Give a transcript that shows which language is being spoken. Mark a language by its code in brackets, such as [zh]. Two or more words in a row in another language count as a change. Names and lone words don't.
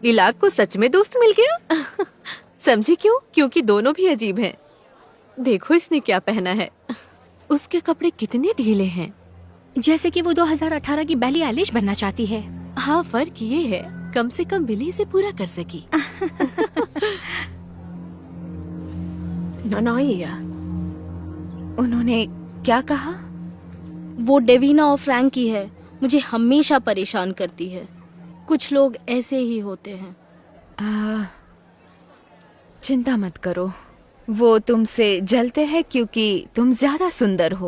[hi] इलाक को सच में दोस्त मिल गया। समझी क्यों? क्योंकि दोनों भी अजीब हैं। देखो इसने क्या पहना है। उसके कपड़े कितने ढीले हैं, जैसे कि वो 2018 की बेली आइलिश बनना चाहती है। हाँ, फर्क ये है कम से कम बिली से पूरा कर सकी। [vi] Nó nói gì à? [hi] उन्होंने क्या कहा? वो डेवीना और फ्रैंकी है, मुझे हमेशा परेशान करती है। कुछ लोग ऐसे ही होते हैं। चिंता मत करो, वो तुमसे जलते हैं क्योंकि तुम ज्यादा सुंदर हो।